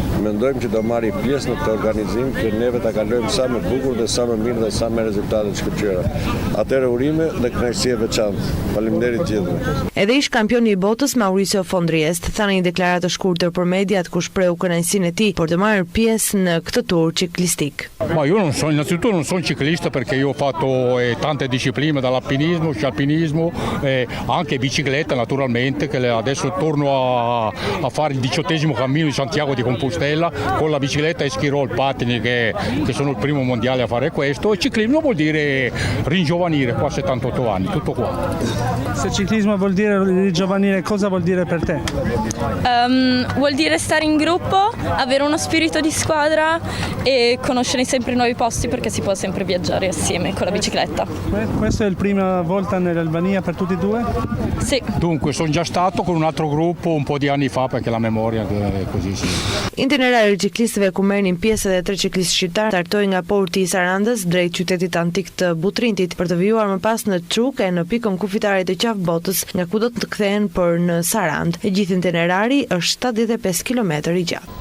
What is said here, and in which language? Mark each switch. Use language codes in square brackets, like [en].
[sq] Mendojmë që do marri pjesë në këtë organizim, që neve ta kalojmë sa më bukur dhe sa më mirë dhe sa me rezultate të shkëlqyera. Atëherë urime dhe kënaqësi e veçantë. Faleminderit gjithëve. Edhe ish kampioni i botës Mauricio Fondriest tha në një deklaratë të shkurtër për mediat ku shpreu kënaqësinë e tij për të marrë pjesë në këtë tur ciclistic. [it] Ma io innanzitutto non sono ciclista perché io ho fatto tante discipline, dall'alpinismo, scialpinismo, anche bicicletta naturalmente, che adesso torno a fare il 18° cammino di Santiago di Compostela con la bicicletta e ski roll pattini che sono il primo mondiale a fare questo. E ciclismo vuol dire ringiovanire, qua 78 anni, tutto qua. Se ciclismo vuol dire ringiovanire, cosa vuol dire per te? Vuol dire stare in gruppo, avere uno spirito di squadra e conoscere sempre nuovi posti perché si può sempre viaggiare assieme con la bicicletta. Questa è la prima volta nell'Albania per tutti e due? Sì. Dunque sono già stato con un altro gruppo un po' di anni fa perché la memoria è così sì. [sq] Itinerari ciklistëve ku merrnin pjesë edhe 3 ciklistë shqiptar startoi nga porti i Sarandës drejt qytetit antik të Butrintit për të vijuar më pas në Çuk e në pikën kufitare të qafë botës, nga ku do të kthehen për në Sarandë. E gjithë itinerari është 75 kilometër i gjatë.